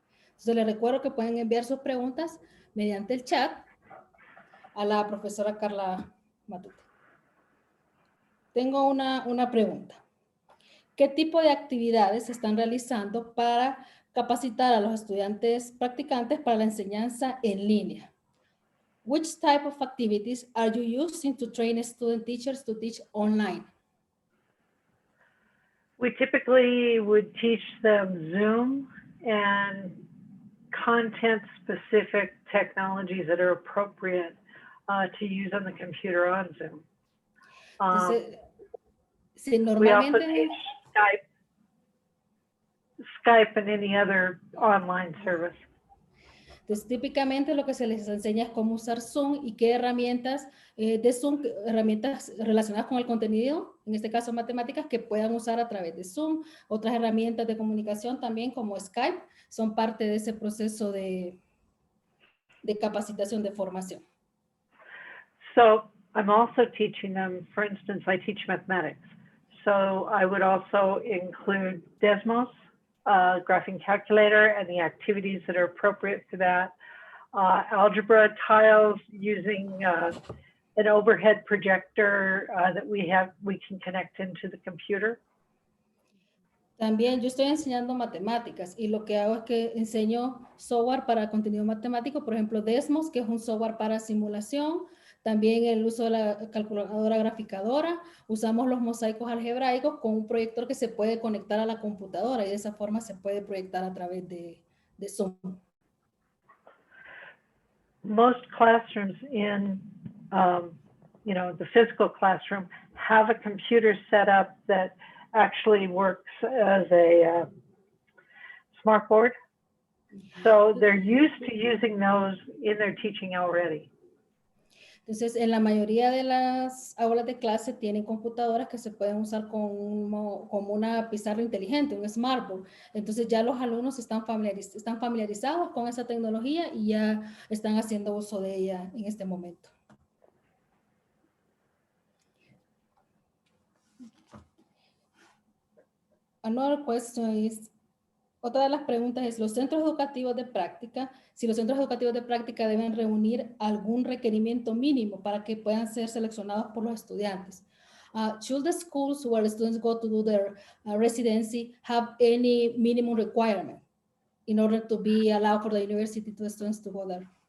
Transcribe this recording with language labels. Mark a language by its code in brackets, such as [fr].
[es] Entonces les recuerdo que pueden enviar sus preguntas mediante el chat a la profesora Carla Matute. Tengo una pregunta. ¿Qué tipo de actividades se están realizando para capacitar a los estudiantes practicantes para la enseñanza en línea? [en] Which type of activities are you using to train student teachers to teach online? We typically would teach them Zoom and content-specific technologies that are appropriate to use on the computer on Zoom. [es] Entonces, si [en] We also [es] normalmente, [en] teach Skype and any other online service. [es] entonces, típicamente lo que se les enseña es cómo usar Zoom y qué herramientas de Zoom, herramientas relacionadas con el contenido, en este caso matemáticas, que puedan usar a través de Zoom. Otras herramientas de comunicación también como Skype son parte de ese proceso de capacitación, de formación. [en] So I'm also teaching them, for instance, I teach mathematics. So I would also include Desmos, graphing calculator, and the activities that are appropriate for that. Algebra tiles using an overhead projector that we can connect into the computer. [es] También yo estoy enseñando matemáticas y lo que hago es que enseño software para contenido matemático, por ejemplo, Desmos, que es un software para simulación, también el uso de la calculadora graficadora, usamos los mosaicos algebraicos con un proyector que se puede conectar a la computadora y de esa forma se puede proyectar a través de Zoom. [en] Most classrooms in, the physical classroom have a computer set up that actually works as a smart board. So they're used to using those in their teaching already. [es] Entonces, en la mayoría de las aulas de clase tienen computadoras que se pueden usar como una pizarra inteligente, un smartboard. Entonces, ya los alumnos están familiarizados con esa tecnología y ya están haciendo uso de ella en este momento. [en] Another question is, [es] otra de las preguntas es, ¿los centros educativos de práctica, si los centros educativos de práctica deben reunir algún requerimiento mínimo para que puedan ser seleccionados por los estudiantes? [en] Should the schools where students go to do their residency have any minimum requirement in order to be allowed for the university to the students to go there?